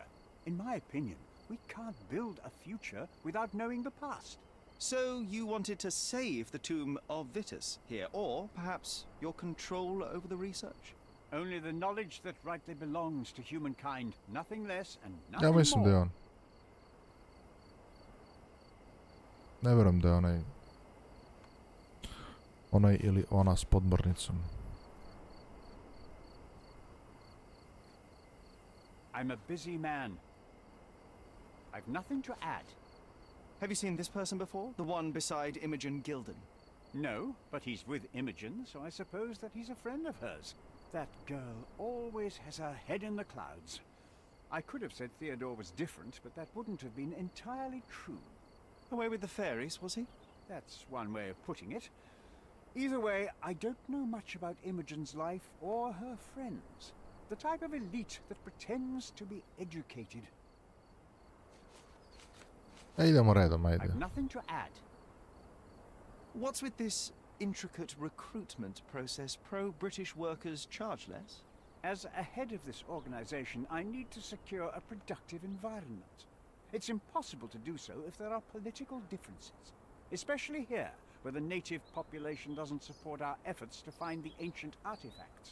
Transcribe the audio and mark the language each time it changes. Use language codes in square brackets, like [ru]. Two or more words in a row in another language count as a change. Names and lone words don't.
[en] In my opinion, we can't build a future without knowing the past. So you wanted to save the tomb of Vitus here, or perhaps your control over the research? Only the knowledge that rightly belongs to humankind, nothing less and [bs] Ja [en] nothing [bs] mislim da je [en] more. [bs] on. Ne vjerujem da je onaj ili ona s podmornicom. [en] I'm a busy man. I've nothing to add. Have you seen this person before? The one beside Imogen Gilden? No, but he's with Imogen, so I suppose that he's a friend of hers. That girl always has her head in the clouds. I could have said Theodore was different, but that wouldn't have been entirely true. Away with the fairies, was he? That's one way of putting it. Either way, I don't know much about Imogen's life or her friends. The type of elite that pretends to be educated. [bs] Idemo redom, ajde. [en] I've nothing to add. What's with this intricate recruitment process? Pro-British workers charge less? As a head of this organization, I need to secure a productive environment. It's impossible to do so if there are political differences, especially here, where the native population doesn't support our efforts to find the ancient artifacts.